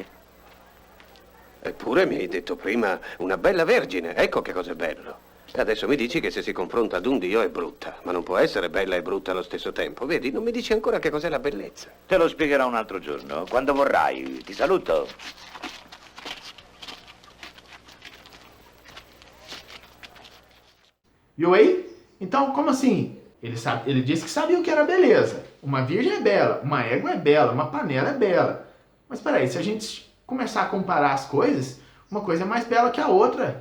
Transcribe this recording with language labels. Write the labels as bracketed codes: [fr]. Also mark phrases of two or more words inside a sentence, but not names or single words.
[it] Eppure mi hai detto prima una bella vergine, ecco che cos'è bello. Adesso mi dici che se si confronta ad un dio è brutta, ma non può essere bella e brutta allo stesso tempo. Vedi, non mi dici ancora che cos'è la bellezza. Te lo spiegherò un altro giorno, quando vorrai. Ti saluto. [pt] Viu aí? Então, como assim? Ele disse que sabia o que era beleza. Uma virgem é bela, uma égua é bela, uma panela é bela. Mas peraí, se a gente começar a comparar as coisas, uma coisa é mais bela que a outra.